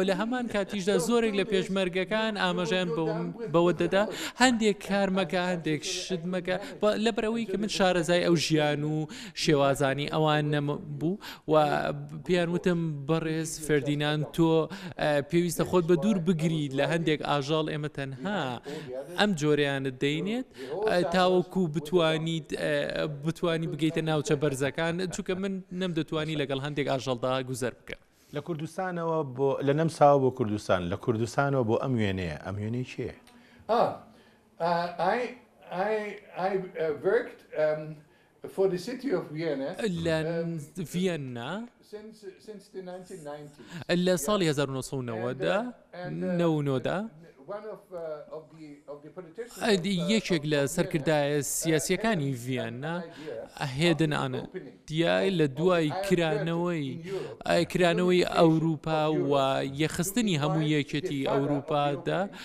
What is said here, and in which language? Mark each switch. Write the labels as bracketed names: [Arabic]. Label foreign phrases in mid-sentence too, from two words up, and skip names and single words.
[Central Kurdish] لە هەمان کاتیشدا زۆرێک لە پێشمەرگەکان ئاماژیان بەوە دەدا هەندێک کارمەکە هەندێک شتمەکە لەبەرەوەی کە من شارەزای ئەو ژیان و شێوازانی ئەوان نەبوو و پێیان وتم بەڕێز فەردیناند تۆ پێویستە خۆت بە دوور بگریت لە هەندێک ئاژاڵ ئێمە تەنها ئەم جۆرەیانت دەینێت تاوەکو بتوانی بگەیتە ناوچە بەرزەکان چونکە من نەمدەتوانی لەگەڵ هەندێک ئاژەڵدا گوزەر بکەم. لە کوردستانەوە لە نەمساوە بۆ کوردستان لە کوردستانەوە بۆ ئەم وێنەیە ئەم وێنەی چییە؟ [English] I worked for the city of Vienna Vienna since the 1990s. [Central Kurdish] لە ساڵی 1990دا یەکێک لە سەرکردایە سیاسیەکانی ڤیەننا هێدنانە دیای لە دوای کرانەوەی ئەوروپا و یەخستنی هەموو یەکێتی ئەوروپادا